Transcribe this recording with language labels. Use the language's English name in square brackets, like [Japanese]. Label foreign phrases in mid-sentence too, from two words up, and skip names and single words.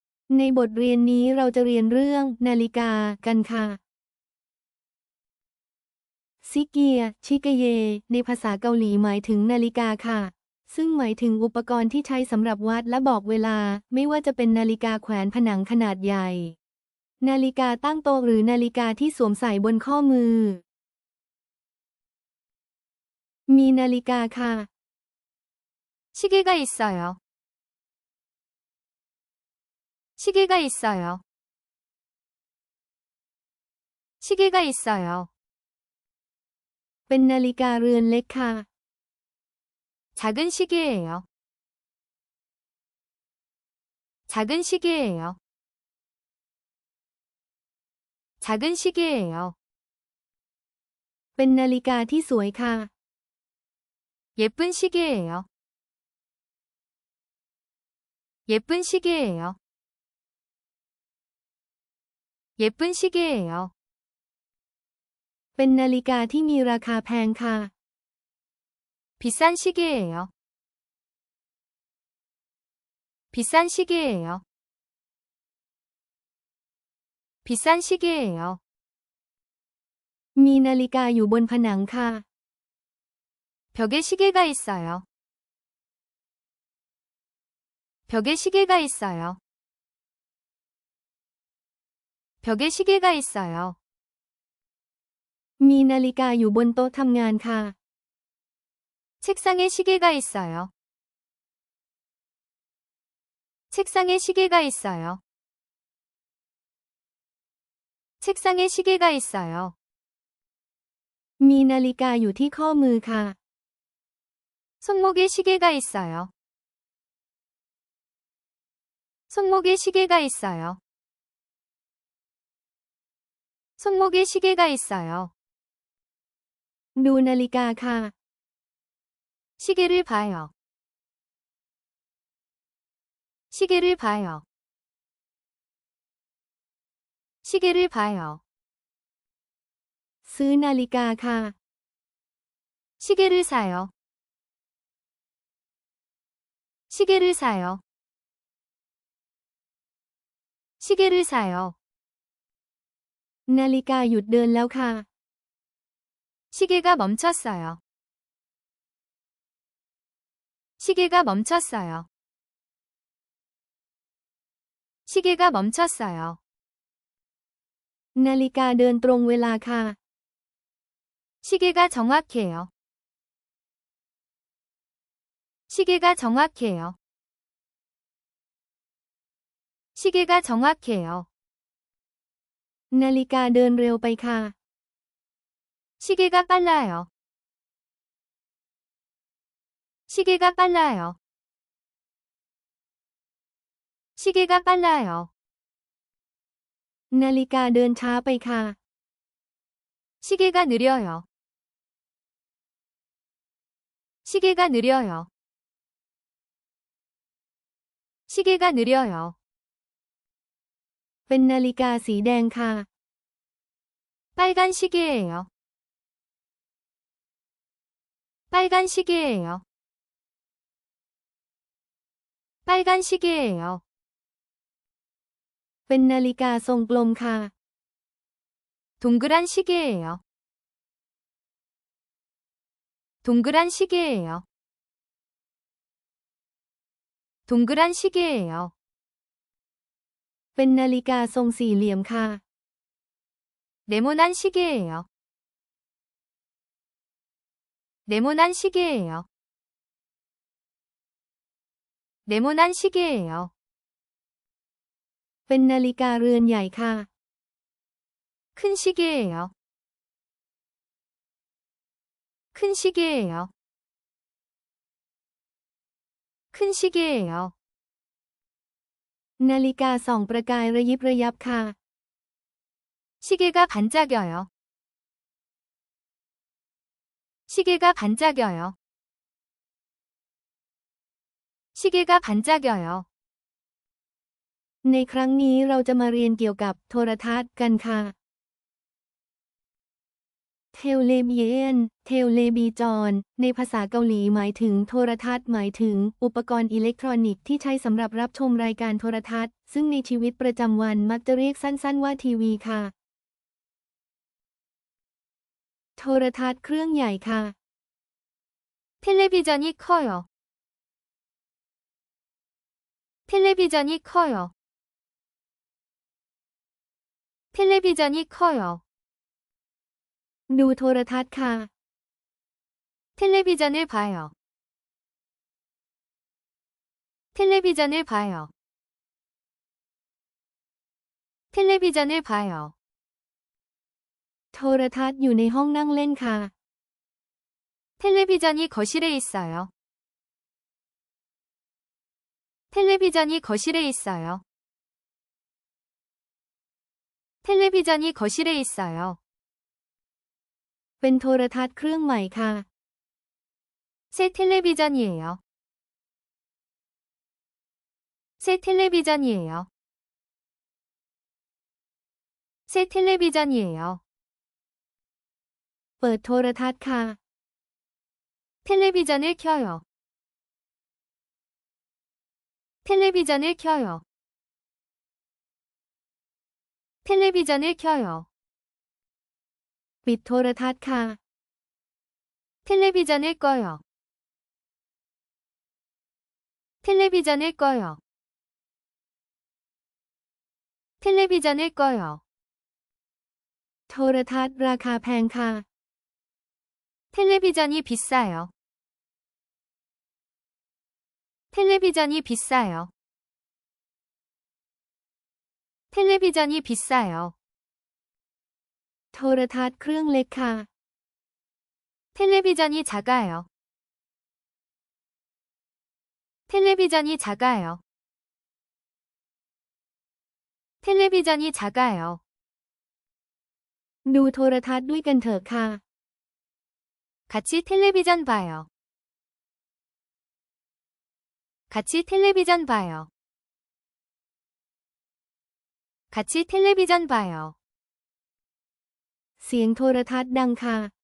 [Thai] ในบทเรียนนี้เราจะเรียนเรื่องนาฬิกากันค่ะซิเกียชิกเยในภาษาเกาหลีหมายถึงนาฬิกาค่ะซึ่งหมายถึงอุปกรณ์ที่ใช้สำหรับวัดและบอกเวลาไม่ว่าจะเป็นนาฬิกาแขวนผนังขนาดใหญ่นาฬิกาตั้งโต๊ะหรือนาฬิกาที่สวมใส่บนข้อมือมีนาฬิกาค่ะ [Korean] 시계가 있어요. 시계가 있어요. 시계가 있어요. [Thai] เป็นนาฬิกาเรือนเล็กค่ะ [Korean] 작은 시계예요. 작은 시계예요. 작은 시계예요. [Thai] เป็นนาฬิกาที่สวยค่ะ [Korean] 예쁜 시계예요. 예쁜 시계예요. 예쁜 시계예요. [Thai] เป็นนาฬิกาที่มีราคาแพงค่ะ [Korean] 비싼 시계예요. 비싼 시계예요. 비싼 시계예요. [Thai] มีนาฬิกาอยู่บนผนังค่ะ [Korean] 벽에 시계가 있어요. 벽에 시계가 있어요. 벽에 시계가 있어요. [Thai] มีนาฬิกาอยู่บนโต๊ะทำงานค่ะ [Korean] 책상에 시계가 있어요. 책상에 시계가 있어요. 책상에 시계가 있어요. [Thai] มีนาฬิกาอยู่ที่ข้อมือค่ะ [Korean] 손목에 시계가 있어요. 손목에 시계가 있어요. 손목에 시계가 있어요. [Thai] ดูนาฬิกาค่ะ [Korean] 시계를 봐요. 시계를 봐요. 시계를 봐요. [Thai] ซื้อนาฬิกาค่ะ [Korean] 시계를 사요. 시계를 사요. 시계를 사요. [Thai] นาฬิกาหยุดเดินแล้วค่ะ [Korean] 시계가 멈췄어요. 시계가 멈췄어요. 시계가 멈췄어요. [Thai] นาฬิกาเดินตรงเวลาค่ะ [Korean] 시계가 정확해요. 시계가 정확해요. 시계가 정확해요. [Thai] นาฬิกาเดินเร็วไปค่ะ [Korean] 시계가 빨라요. 시계가 빨라요. 시계가 빨라요. [Thai] นาฬิกาเดินช้าไปค่ะ [Korean] 시계가 느려요. 시계가 느려요. 시계가 느려요. [Thai] เป็นนาฬิกาสีแดงค่ะ [Korean] 빨간 시계예요. 빨간 시계예요. 빨간 시계예요. [Thai] เป็นนาฬิกาทรงกลมค่ะ [Korean] 동그란 시계예요. 동그란 시계예요. 동그란 시계예요. [Thai] เป็นนาฬิกาทรงสี่เหลี่ยมค่ะ [Korean] 네모난 시계예요. 네모난 시계예요. 네모난 시계예요. [Thai] เป็นนาฬิกาเรือนใหญ่ค่ะ [Korean] 큰 시계예요. 큰 시계예요. 큰 시계예요. [Thai] นาฬิกาส่องประกายระยิบระยับค่ะ [Korean] 시계가 반짝여요. 시계가 반짝여요. 시계가 반짝여요. [Thai] ในครั้งนี้เราจะมาเรียนเกี่ยวกับโทรทัศน์กันค่ะ เทเทเลเบียนเทเลบีจอนในภาษาเกาหลีหมายถึงโทรทัศน์หมายถึงอุปกรณ์อิเล็กทรอนิกส์ที่ใช้สำหรับรับชมรายการโทรทัศน์ซึ่งในชีวิตประจำวันมักจะเรียกสั้นๆว่าทีวีค่ะโทรทัศน์เครื่องใหญ่ค่ะ [Korean] 텔레비전이 커요. 텔레비전이 커요. 텔레비전이 커요. [Thai] ดูโทรทัศน์ค่ะ [Korean] 텔레비전을 봐요. 텔레비전을 봐요. 텔레비전을 봐요. [Thai] โทรทัศน์อยู่ในห้องนั่งเล่นค่ะ [Korean] 텔레비전이 거실에 있어요. 텔레비전이 거실에 있어요. 텔레비전이 거실에 있어요. [Thai] เป็นโทรทัศน์เครื่องใหม่ค่ะ [Korean] 새 텔레비전이에요. 새 텔레비전이에요. 새 텔레비전이에요. [Thai] เปิดโทรทัศน์ค่ะ [Korean] 텔레비전을 켜요. 텔레비전을 켜요. 텔레비전을 켜요. [Thai] ปิดโทรทัศน์ค่ะ [Korean] 텔레비전을 꺼요. 텔레비전을 꺼요. 텔레비전을 꺼요. [Thai] โทรทัศน์ราคาแพงค่ะ [Korean] 텔레비전이 비싸요. 텔레비전이 비싸요. 텔레비전이 비싸요. [Thai] โทรทัศน์เครื่องเล็กค่ะ [Korean] 텔레비전이 작아요. 텔레비전이 작아요. 텔레비전이 작아요. [Thai] ดูโทรทัศน์ด้วยกันเถอะค่ะ [Korean] 같이 텔레비전 봐요. 같이 텔레비전 봐요. 같이 텔레비전 봐요. [Thai] เสียงโทรทัศน์ดังค่ะ